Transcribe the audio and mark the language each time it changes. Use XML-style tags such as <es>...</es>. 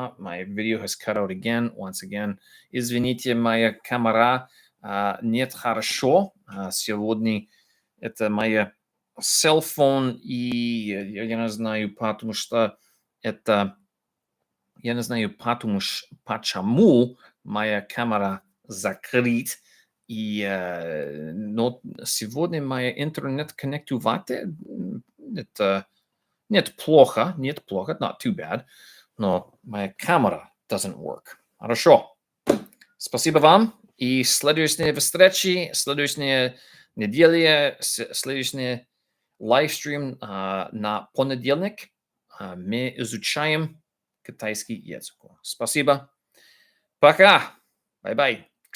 <en>My video has cut out again, once again.</en> <ru>Извините, моя камера нет хорошо. Сегодня это моя</ru> <en>cellphone,</en> <ru>и я не знаю, потому что это... Я не знаю, почему моя камера закрыта. Но сегодня моя интернет-коннектувате это... Нет плохо,</ru> <en>not too bad,</en> <ru>но моя камера</ru> <en>doesn't work.</en> <ru>Хорошо. Спасибо вам. И следующие встречи, следующая неделя, следующий лайвстрим на понедельник. Мы изучаем китайский язык. Спасибо. Пока.</ru> <en>Bye-bye.</en>